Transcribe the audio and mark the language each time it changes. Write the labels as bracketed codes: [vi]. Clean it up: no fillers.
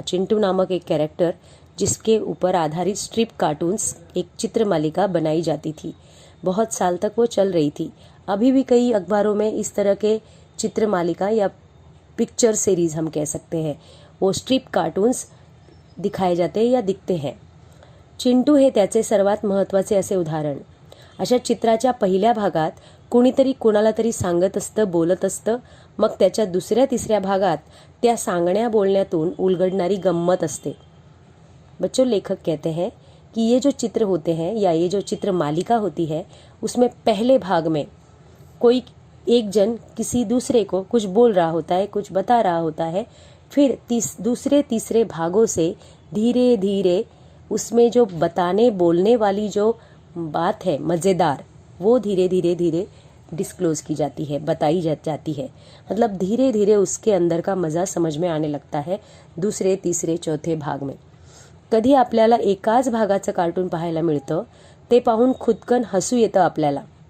[hi] चिंटू नामक एक कैरेक्टर जिसके ऊपर आधारित स्ट्रिप कार्टून्स, एक चित्रमालिका बनाई जाती थी. बहुत साल तक वो चल रही थी. अभी भी कई अखबारों में इस तरह के चित्रमालिका या पिक्चर सीरीज़ हम कह सकते हैं, वो स्ट्रिप कार्टून्स दिखाए जाते हैं या दिखते हैं. [mr] चिंटू हे त्याचे सर्वात महत्त्वाचे असे उदाहरण. अशा चित्राच्या पहिल्या भागात कोणीतरी कोणाला तरी सांगत असतं, बोलत असतं. मग त्याच्या दुसऱ्या तिसऱ्या भागात त्या सांगण्या बोलण्यातून उलगडणारी गंमत असते. [hi] बच्चों, लेखक कहते हैं कि ये जो चित्र होते हैं या ये जो चित्र मालिका होती है, उसमें पहले भाग में कोई एक जन किसी दूसरे को कुछ बोल रहा होता है, कुछ बता रहा होता है. फिर दूसरे तीसरे भागों से धीरे धीरे उसमें जो बताने बोलने वाली जो बात है मज़ेदार, वो धीरे धीरे धीरे डिस्क्लोज की जाती है, बताई जाती है। मतलब धीरे धीरे उसके अंदर का मजा समझ में आने लगता है दुसरे, तिसरे, चौथे भाग में। [mr] कधी आपल्याला एकाच भागाचं कार्टून पाहायला मिळतं, ते पाहून खुदकन हसू येतं आपल्याला।